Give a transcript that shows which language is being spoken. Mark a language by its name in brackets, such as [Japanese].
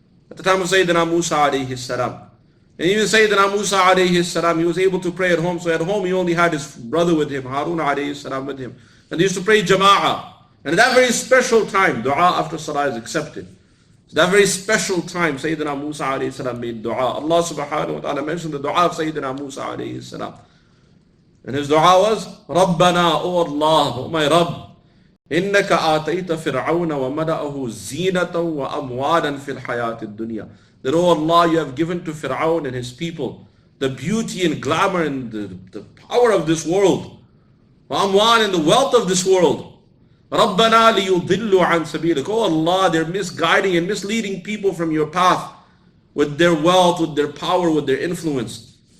[English] At the time of Sayyidina Musa alayhi salam. And even Sayyidina Musa alayhi salam, he was able to pray at home. So at home he only had his brother with him, Harun alayhi salam with him. And they used to pray jama'ah. And at that very special time, dua after salah is accepted. So that very special time, Sayyidina Musa alayhi salam made dua. Allah subhanahu wa ta'ala mentioned the dua of Sayyidina Musa alayhi salam. And his dua was, رَبَّنَا, O Allah, O my Rabb, [Arabic] إِنَّكَ آتَيْتَ فِرْعَوْنَ وَمَلَأَهُ زِينَةً وَأَمْوَالًا فِي الْحَيَاةِ الدُّنْيَا. [English] That, O Allah, you have given to Fir'aun and his people the beauty and glamour and the power of this world. وَأَمْوَالًا, and the wealth of this world. [Arabic] رَبَّنَا لِيُضِلُّوا عَنْ سَبِيلِكَ. [English] O Allah, they're misguiding and misleading people from your path with their wealth, with their power, with their influence.